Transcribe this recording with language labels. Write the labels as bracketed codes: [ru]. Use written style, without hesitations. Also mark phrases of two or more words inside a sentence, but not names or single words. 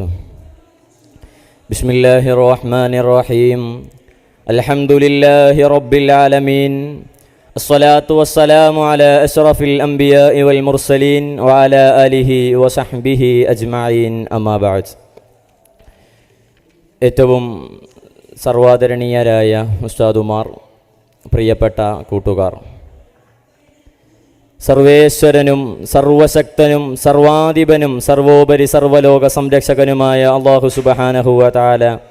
[ar] بسم الله الرحمن الرحيم. الحمد لله رب العالمين. الصلاة والسلام على أشرف الأنبياء والمرسلين وعلى آله وصحبه أجمعين. أما بعد. [ml] ഏറ്റവും സർവാദരണീയരായ ഉസ്താദുമാർ, പ്രിയപ്പെട്ട കൂട്ടുകാർ, സർവേശ്വരനും സർവശക്തനും സർവാധിപനും സർവോപരി സർവലോക സംരക്ഷകനുമായ അല്ലാഹു [ar] سبحانه وتعالى